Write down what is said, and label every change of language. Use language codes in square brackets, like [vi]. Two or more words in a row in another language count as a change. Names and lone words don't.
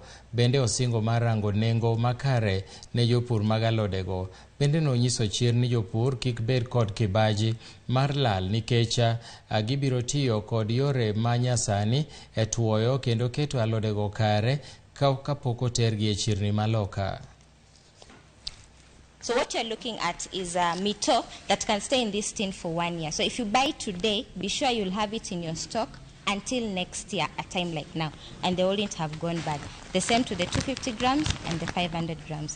[luo] Bende osingo mar rango nengo makare ne jopur mag alodego. Bende nonyiso chir ni jopur kik bed kod kibaji mar lal nikech gibiro tiyo kod yore manyasani e tuoyo kendo keto alodego kare kapok otergi e chirni maloka. [en] So what you're looking at is a mito that can stay in this tin for 1 year. So if you buy today, be sure you'll have it in your stock until next year, a time like now, and they wouldn't have gone bad. The same to the 250 grams and the 500 grams.